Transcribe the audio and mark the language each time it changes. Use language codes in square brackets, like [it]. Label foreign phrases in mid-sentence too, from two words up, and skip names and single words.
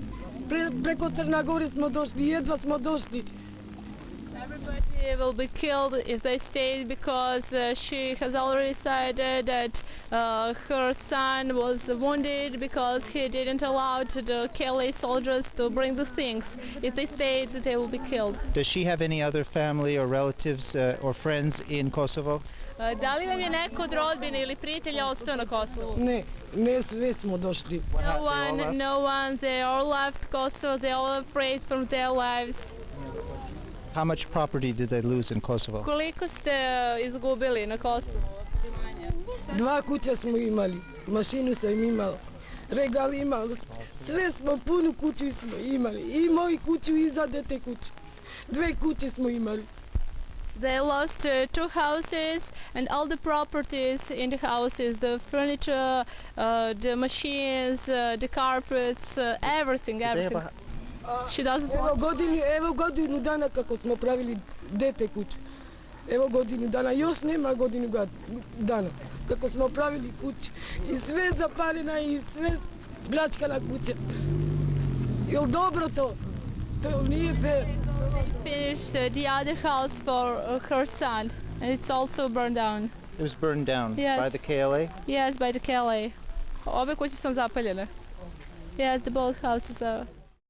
[sr] Preko Crna Gore smo došli, jedva smo došli. [en] Everybody will be killed if they stay because she has already decided that her son was wounded because he didn't allow the KLA soldiers to bring the things. If they stayed, they will be killed. Does she have any other family or relatives or friends in Kosovo? [sr] Da li vam je neko od rodbine ili prijatelja ostao na Kosovu? Ne, sve smo došli. [en] No one. They all left Kosovo. They all afraid from their lives. How much property did they lose in Kosovo? [sr] Koliko ste izgubili na Kosovu? 2 kuće smo imali, mašinu sam imala, regal imala, sve smo, punu kuću smo imali, i moju kuću i za dete kuću. 2 kuće smo imali. [en] They lost 2 houses and all the properties in the houses, the furniture, the machines, the carpets, everything. She doesn't want. [sr] Evo godinu dana kako smo pravili dete kuću. Evo godinu dana, još nema godinu dana kako smo pravili kuću. I sve zapaljena i sve pljačkana kuća. Jel dobro to? To nije fair. [en] Finished the other house for her son, and it's also burned down. It was burned down Yes. by the KLA? Yes, by the KLA. [sr] Ove kuće su zapaljene. [en] Yes, the both houses are.